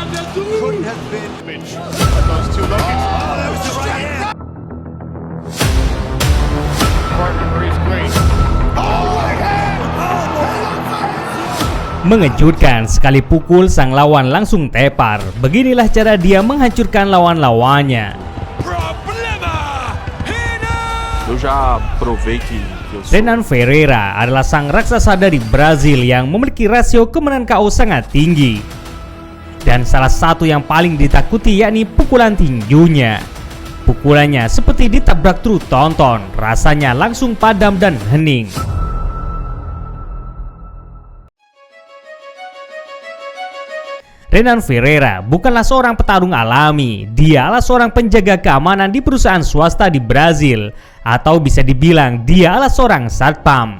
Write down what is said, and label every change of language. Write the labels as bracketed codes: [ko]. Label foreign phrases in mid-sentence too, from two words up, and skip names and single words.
[en] Couldn't have been. Those two look-ins. Oh, that was the right hand. Partner Maurice Grace. Oh, right hand. [id] Mengejutkan, sekali pukul sang lawan langsung tepar. Beginilah cara dia menghancurkan lawan-lawannya. [pt] Eu já provei que eu sou. [id] Renan Ferreira adalah sang raksasa dari Brazil yang memiliki rasio kemenangan KO sangat tinggi. Dan salah satu yang paling ditakuti yakni pukulan tinjunya. Pukulannya seperti ditabrak truk tonton, rasanya langsung padam dan hening. Renan Ferreira bukanlah seorang petarung alami, dia adalah seorang penjaga keamanan di perusahaan swasta di Brazil, atau bisa dibilang dia adalah seorang satpam.